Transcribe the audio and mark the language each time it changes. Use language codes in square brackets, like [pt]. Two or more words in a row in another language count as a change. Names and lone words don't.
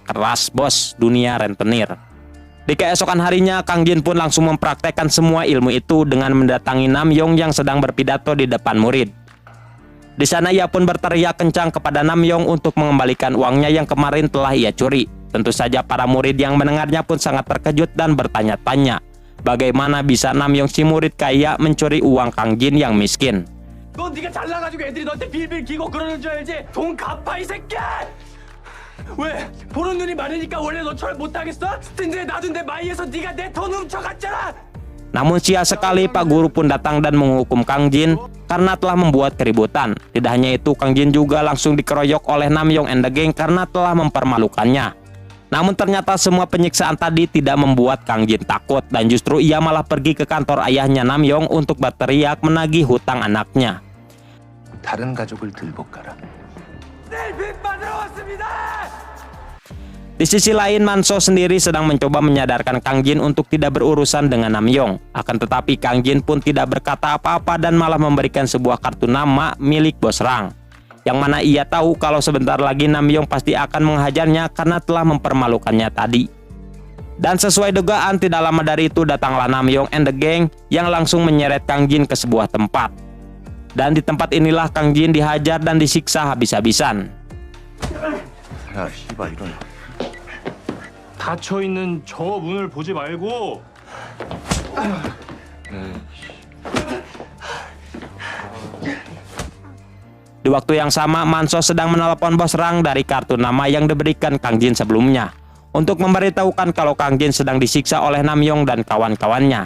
[id] Keras bos, dunia rentenir. Di keesokan harinya, Kang Jin pun langsung mempraktekkan semua ilmu itu dengan mendatangi Namyong yang sedang berpidato di depan murid. Di sana ia pun berteriak kencang kepada Namyong untuk mengembalikan uangnya yang kemarin telah ia curi. Tentu saja para murid yang mendengarnya pun sangat terkejut dan bertanya-tanya, bagaimana bisa Namyong si murid kaya mencuri uang Kang Jin yang miskin. [ko] 넌 네가 잘나가지고 애들이 너한테 빌빌 기고 그러는 줄 알지? 돈 갚아 이 새끼야! 왜? 보는 눈이 많으니까 원래 너처럼 못하겠어? 스탠드에 놔둔 내 마이에서 네가 내 돈 훔쳐갔잖아! [id] Namun sia sekali Pak Guru pun datang dan menghukum Kang Jin karena telah membuat keributan. Tidak hanya itu, Kang Jin juga langsung dikeroyok oleh Namyong and the Gang karena telah mempermalukannya. Namun ternyata semua penyiksaan tadi tidak membuat Kang Jin takut dan justru ia malah pergi ke kantor ayahnya Namyong untuk berteriak menagih hutang anaknya. [ko] 다른 가족을 들볶아라. 내일 빚 받으러 왔습니다! [id] Di sisi lain, Manso sendiri sedang mencoba menyadarkan Kang Jin untuk tidak berurusan dengan Namyong. Akan tetapi Kang Jin pun tidak berkata apa-apa dan malah memberikan sebuah kartu nama milik bos Rang. Yang mana ia tahu kalau sebentar lagi Namyong pasti akan menghajarnya karena telah mempermalukannya tadi. Dan sesuai dugaan, tidak lama dari itu datanglah Namyong and the Gang yang langsung menyeret Kang Jin ke sebuah tempat. Dan di tempat inilah Kang Jin dihajar dan disiksa habis-habisan. [ko] 야, 씨발 일어나. 닫혀 있는 저 문을 보지 말고. [id] Di waktu yang sama, Manso sedang menelepon bos Rang dari kartu nama yang diberikan Kang Jin sebelumnya untuk memberitahukan kalau Kang Jin sedang disiksa oleh Namyong dan kawan-kawannya.